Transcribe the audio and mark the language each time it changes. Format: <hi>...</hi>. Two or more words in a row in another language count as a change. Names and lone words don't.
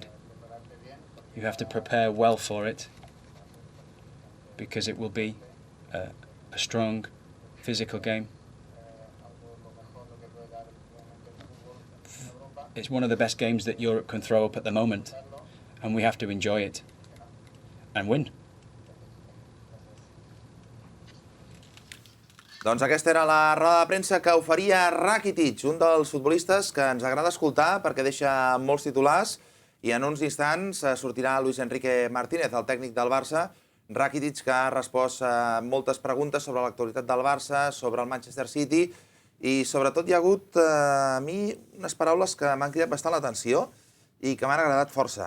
<en>You have to prepare well for it, because it will be a strong physical game. It's one of the best games that Europe can throw up at the moment, and we have to enjoy it and win.</en> <ca>Doncs aquesta era la roda de premsa que oferia Rakitic, un dels futbolistes que ens agrada escoltar perquè deixa molts titulars, i en uns instants sortirà Luis Enrique Martínez, el tècnic del Barça. Rakitic, que ha respost a moltes preguntes sobre l'actualitat del Barça, sobre el Manchester City, i sobretot hi ha hagut a mi unes paraules que m'han cridat bastant l'atenció i que m'han agradat força.</ca>